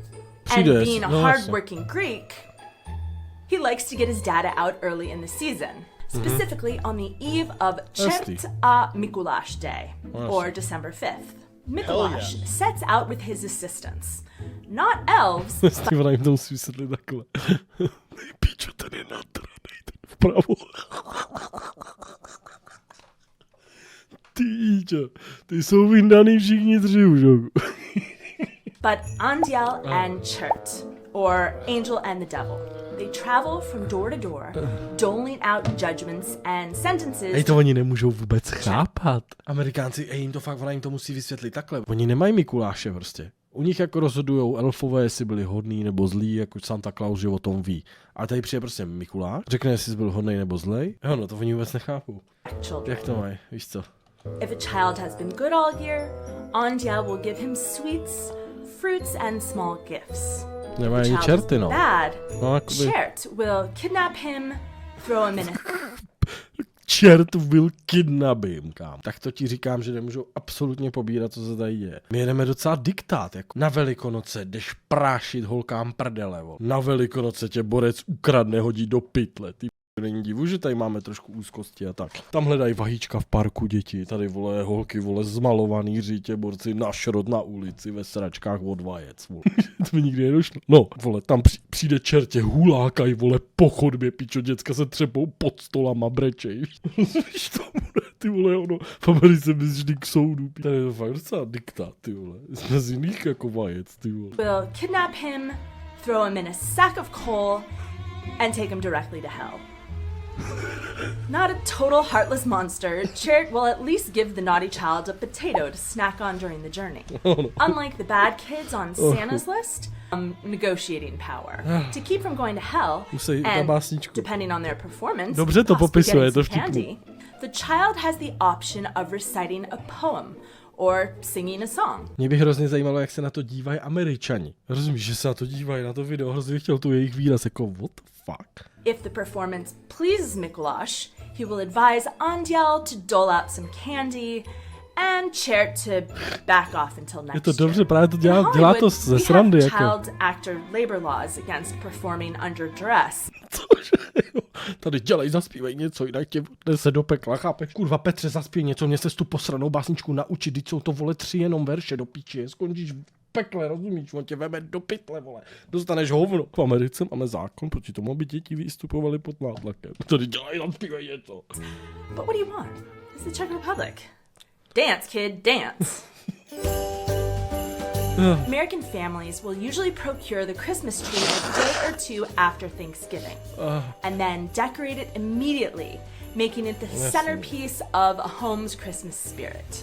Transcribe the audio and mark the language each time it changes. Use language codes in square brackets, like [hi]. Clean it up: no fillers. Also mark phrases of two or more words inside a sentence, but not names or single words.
[cs] přijde. [en] being a [cs] No, [en] hardworking Greek, he likes to get his data out early in the season, specifically on the eve of Čert a Mikuláš Day, or December 5th. Mikuláš sets out with his assistants, not elves, [cs] Ty vole, jim to musí vysvětlit takhle. Píčo, ten je nadranej, ten vpravo. Týčo, ty jsou vyndaný všichni tři už. [en] but Anděl and Čert, or Angel and the Devil. They travel from door to door, doling out judgments and sentences. [cs] Ej, to oni nemůžou vůbec chápat. Amerikánci, jim to fakt, ona jim to musí vysvětlit takhle. Oni nemají Mikuláše prostě. U nich jako rozhodujou elfové, jestli byli hodný nebo zlí, jako Santa Claus, že o tom ví. A tady přijde prostě Mikuláš, řekne, jestli jsi byl hodný nebo zlej. Jo, no to oni vůbec nechápou. Jak to mají, víš co? [en] If a child has been good all year, Anděl will give him sweets, fruits, and small gifts. [cs] Nemají ani [en] Child [cs] čerty, [en] is [cs] no. [en] bad. [cs] No, jakoby... [en] Čert will kidnap him, throw him in a [cs] Čert byl kidnapím, kámo. Tak to ti říkám, že nemůžou absolutně pobírat, co se tady děje. My jedeme docela diktát, jako na Velikonoce jdeš prášit holkám prdele, vol. Na Velikonoce tě borec ukradne, hodí do pytle, ty není divu, že tady máme trošku úzkosti a tak. Tam hledají vajíčka v parku děti, tady vole holky, vole zmalovaný řítě, borci na šrot na ulici ve sračkách od vajec, vole. To mi nikdy nedošlo. No, vole, tam přijde čertě, hulákají, vole, po chodbě, pičo, děcka se třepou pod stolama, brečej. Víš to bude, ty vole, ono, v Americe bys vždy k soudu. Tady je to fakt docela diktát, ty vole. Jsme z jiných jako vajec, ty vole. [en] will kidnap him, throw him in a sack of coal, and take him directly to hell. Not a total heartless monster, Chert will at least give the naughty child a potato to snack on during the journey. Unlike the bad kids on Santa's list, negotiating power. To keep from going to hell, and depending on their performance, [cs] Dobře to popisuje, [en] to candy, the child has the option of reciting a poem or singing a song. [cs] Mě by hrozně zajímalo, jak se na to dívají Američani. Rozumíš, že se na to dívají, na to video, hrozně chtěl tu jejich výraz, jako [en] what the fuck. If the performance pleases Mikuláš, he will advise Anděl to dole out some candy and Chert to back off until next [cs] Je to dobře, právě to dělá to ze srandy. Jako. [en] Child actor labor laws against performing under duress. [cs] Cože, jo. Tady dělej, zaspívej něco, jinak tě se do pekla, chápeš? Kurva, Petře, zaspěj něco, mě se tu posranou básničku naučit, teď jsou to, vole, 3 jenom verše do píči, skončíš v pekle, rozumíš, on tě veme do pytle, vole, dostaneš hovno. V Americe máme zákon proti tomu, aby děti vystupovaly pod nátlakem. Tady dělej, zaspívej něco. [en] But what do you want? It's the Czech Republic. Dance, kid, dance. American families will usually procure the Christmas tree a day or 2 after Thanksgiving, and then decorate it immediately, making it the centerpiece of a home's Christmas spirit.